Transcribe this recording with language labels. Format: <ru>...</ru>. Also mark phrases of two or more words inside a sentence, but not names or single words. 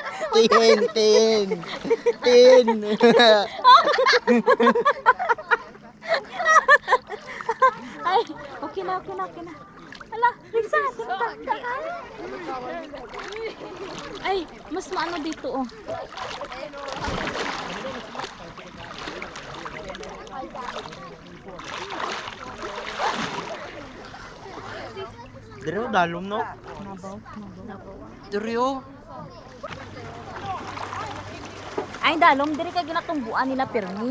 <hil>Tin! Tin! Tin! Ay, okay na.</hil> <tl>Ala, Risa. Ay, mas maano dito oh.</tl> <hil>Dere o, dalom no? Dere o. Ay, dalom diri kay ginatungguan nila pirmi.</hil>